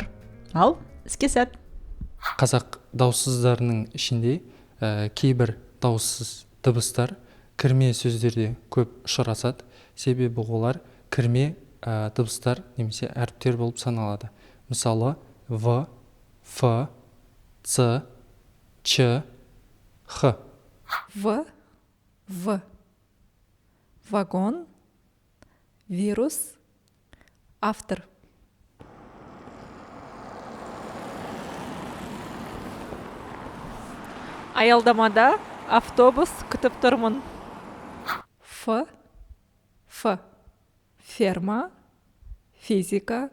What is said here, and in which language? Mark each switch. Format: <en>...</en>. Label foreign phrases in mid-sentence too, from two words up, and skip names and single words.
<kk>Ал іске сәт. Қазақ дауыссыздарының ішінде кейбір дауыссыз дыбыстар кірме сөздерде көп ұшырасады. Себебі олар кірме дыбыстар немесе әріптер болып саналады. Мысалы, В, Ф, Ц, Ч, Х. В. Вагон. Вирус. Автор. Аялдамада автобус күтіп тұрмын. Ф. Ферма. Физика.</kk>